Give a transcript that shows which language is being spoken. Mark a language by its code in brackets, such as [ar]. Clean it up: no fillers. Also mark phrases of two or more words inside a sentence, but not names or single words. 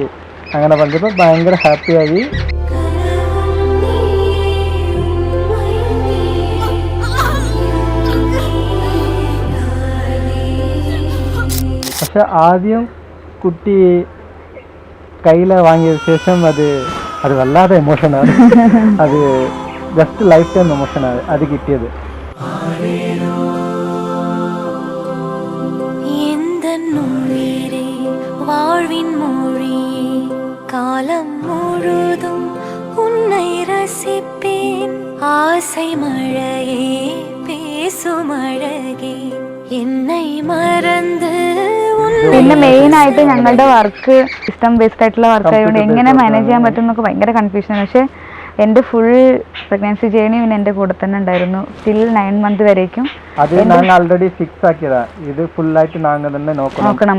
[ml] അങ്ങനെ പറഞ്ഞപ്പോ ഭയങ്കര ഹാപ്പിയായി. പക്ഷെ ആദ്യം കുട്ടി കയ്യിൽ വാങ്ങിയ ശേഷം അത് വല്ലാതെ എമോഷനാണ്. അത് [en] just life time [ml] എമോഷനാണ് അത് കിട്ടിയത്. [ta] வாழ்வின் மொழியே காலம் முழுதும் உன்னை ரசிப்பேன். ஆசை மழையே பேசும் அழகே என்னை மறந்து. [ml] പിന്നെ മെയിൻ ആയിട്ട് ഞങ്ങളുടെ [en] work system based [ml] ആയിട്ടുള്ള വർക്ക് ആയതുകൊണ്ട് എങ്ങനെ മാനേജ് ചെയ്യാൻ പറ്റും എന്നൊക്കെ ഭയങ്കര കൺഫ്യൂഷനാണ്. പക്ഷെ എൻ്റെ [en] full pregnancy journey [ml] പിന്നെ എൻ്റെ കൂടെ തന്നെ ഉണ്ടായിരുന്നു [en] till 9 months [ml] വരേക്കും. അത് ഞങ്ങൾ [en] already fix [ml] ആക്കിയതാ. ഇത് ഫുൾ ആയിട്ട് ഞങ്ങൾ തന്നെ നോക്കണം.